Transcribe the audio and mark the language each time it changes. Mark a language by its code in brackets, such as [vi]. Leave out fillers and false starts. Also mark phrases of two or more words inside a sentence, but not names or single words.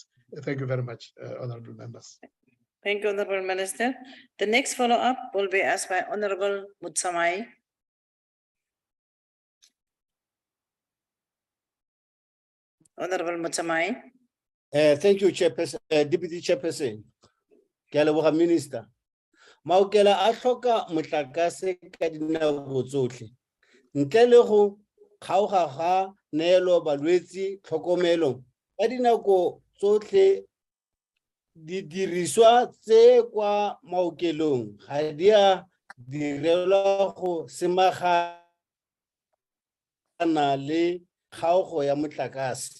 [en] Thank you very much, honorable members. Thank you, Honorable Minister. The next follow-up will be asked by Honorable Mutsamai. Honorable Mutsamai. Thank you, Chairperson, Deputy Chairperson. [tn] Ke a leboga Minister. Maokela a hloka motlakase ka dinako tsotlhe. Ntle le go kgaoga ga neelo balwetsi tlhokomelo ka dinako tsotlhe, didiriswa tse kwa maokelong ga di a direlwa go semagana le kgaogo ya motlakase.